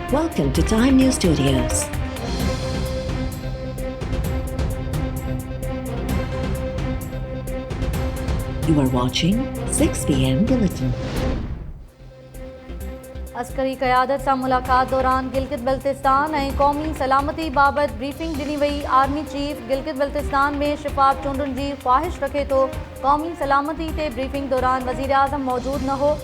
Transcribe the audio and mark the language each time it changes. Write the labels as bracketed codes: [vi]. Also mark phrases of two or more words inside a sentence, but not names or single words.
[en] Welcome to Time News Studios. You are watching 6 p.m. Bulletin. [sd] अस्करी क़यादत सां मुलाक़ात दौरान गिलगित बल्तिस्तान ऐं क़ौमी सलामती बाबति ब्रीफिंग ॾिनी वई। आर्मी चीफ गिलगित बल्तिस्तान में शिफ़ाफ़ चूंडुनि जी ख़्वाहिश रखे थो। क़ौमी सलामती ते ब्रीफिंग दौरान वज़ीर आज़म मौजूदु न हो।